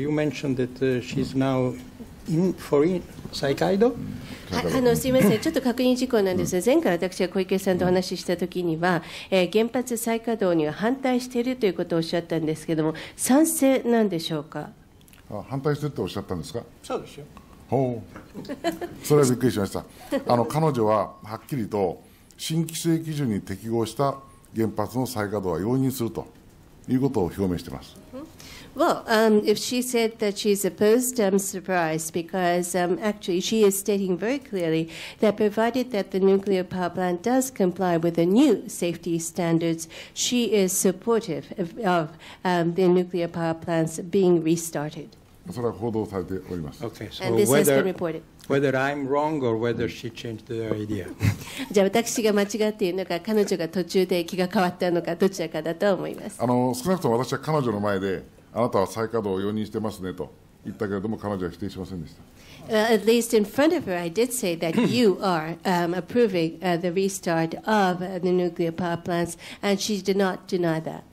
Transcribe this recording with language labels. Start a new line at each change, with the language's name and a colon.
English: You mentioned that she's now for Saikaido?
Japanese: すみません、ちょっと確認事項なんですが、前回私が小池さんとお話ししたときには、原発再稼働には反対しているということをおっしゃったんですけれども、賛成なんでしょうか。反対してるっておっしゃったんですか。そうですよ。ほう、それはびっくりしました。彼女ははっきりと新規制基準に適合した原発の再稼働は容認するということを表明しています。
English: Well, if she said that she's opposed, I'm surprised because actually she is stating very clearly that provided that the nuclear power plant does comply with the new safety standards, she is supportive of the nuclear power plants being restarted.
Japanese: それは報道されております。
English: Okay, so And this has been reported. whether I'm wrong or whether she changed the idea.
Japanese: じゃあ私が間違っているのか、彼女が途中で気が変わったのか、どちらかだと思います。少なくとも私は彼女の前で、あなたは再稼働を容認してますねと言ったけれども、彼女は否定しませんでした。
English: At least in front of her, I did say that you are approving the restart of the nuclear power plants, and she did not deny that.